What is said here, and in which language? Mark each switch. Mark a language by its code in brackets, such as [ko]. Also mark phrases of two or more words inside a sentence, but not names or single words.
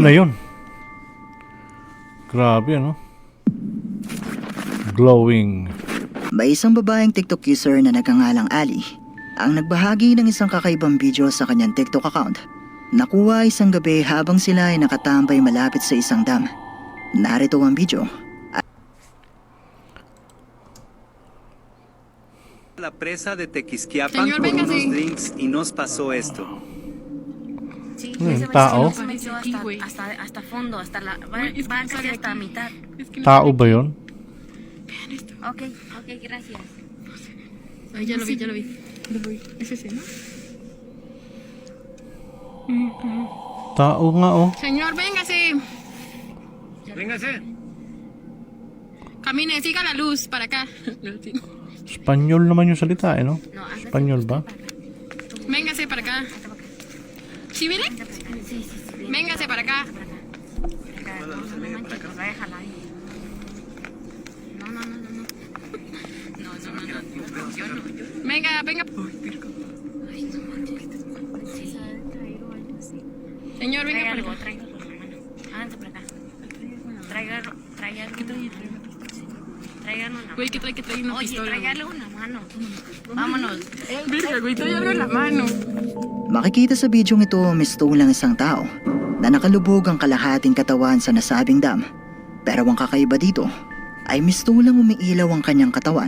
[tl] na yun. Grabe, ano? Glowing. May isang babaeng TikTok user na nagngangalang Ali ang nagbahagi ng isang kakaibang video sa kanyang TikTok account. Nakuha isang gabi habang sila ay nakatambay malapit sa isang dam. Narito ang video. [es] La presa de Tequisquiapan Señor, por véngase. unos drinks y nos pasó esto. Sí, Hmm, ese [tl] tao? [es] se metió Aquí, güey. hasta fondo, hasta la Güey, es que va no casi sale hasta aquí. mitad. Es que no [tl] Tao [es] sale [tl] ba [es] aquí. [tl] yun? [es] Ok, gracias. Ay, ya lo vi, ya lo vi. Lo vi. Es ese, ¿no? [tl] Tao nga, oh. [es] Señor, véngase. Véngase. Camine, siga la luz para acá. [tl] Espanyol naman yung salita, eh, no? [es] No, hasta [tl] Espanyol ba? [es] Véngase para acá. ¿Sí viene? Sí, sí, sí. Véngase para acá. No manches, nos va a dejar ahí. No. Yo no. Venga, venga. Ay, no manches. Sí. Traer o algo así. Señor, venga para Tráigalo, acá. tráigalo con la mano. Háganse para acá. Tráigalo. Tráigalo una Güey, que trae una Oye, pistola. güey. tráigalo una mano. Vámonos. Verga, güey, trae algo en la mano. [tl] Makikita sa bidyong ito mistulang isang tao na nakalubog ang kalahating katawan sa nasabing dam. Pero ang kakaiba dito ay mistulang umiilaw ang kanyang katawan.